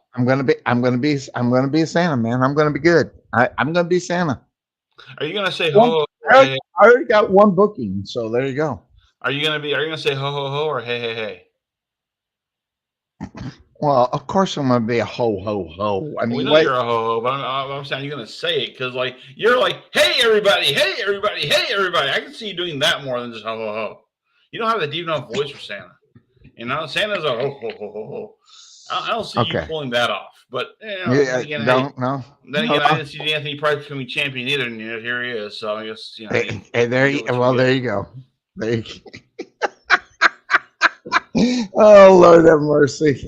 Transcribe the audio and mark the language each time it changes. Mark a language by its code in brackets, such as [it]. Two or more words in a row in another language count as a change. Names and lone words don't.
[en] I'm gonna be Santa, man. I'm gonna be good. I'm gonna be Santa. Are you gonna say One, ho ho or hey? Hey? I already got one booking, so there you go. Are you gonna say ho ho ho or hey hey hey? Well, of course I'm gonna be a ho ho ho. I Well, we mean, know what? you're a ho ho, but I'm saying you're gonna say it because like you're like hey everybody, hey everybody, hey everybody. I can see you doing that more than just ho ho ho. You don't have the deep enough voice for Santa. Santa's a ho ho ho ho ho. I don't see you Okay. pulling that off. But then Yeah. again, hey, Don't no. then No. again, I No. didn't see Anthony Price becoming champion either, and here he is. So I guess Hey, hey, you there. get what you Well, get. there you go. There you Oh, Lord have mercy.